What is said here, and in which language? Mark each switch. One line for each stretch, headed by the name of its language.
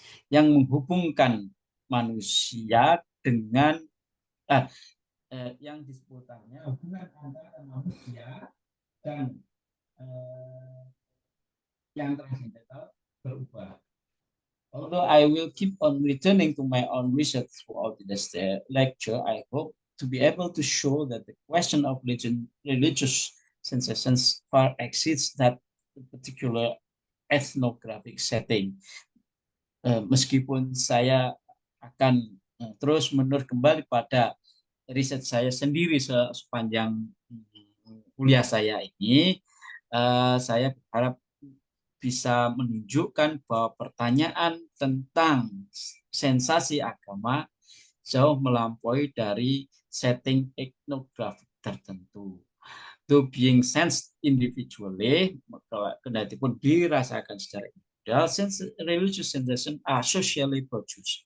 Indonesian: yang menghubungkan manusia dengan yang di seputarnya hubungan antara manusia dan yang transcendental berubah.
English: Although I will keep on returning to my own research throughout this lecture, I hope to be able to show that the question of religious sensations far exceeds that particular ethnographic setting.
Indonesian: Meskipun saya akan terus-menerus kembali pada riset saya sendiri sepanjang kuliah saya ini, saya berharap bisa menunjukkan bahwa pertanyaan tentang sensasi agama jauh melampaui dari setting etnografik tertentu.
English: To being sensed individually,
Indonesian: kendati pun dirasakan secara individual,
English: religious sensation are socially produced.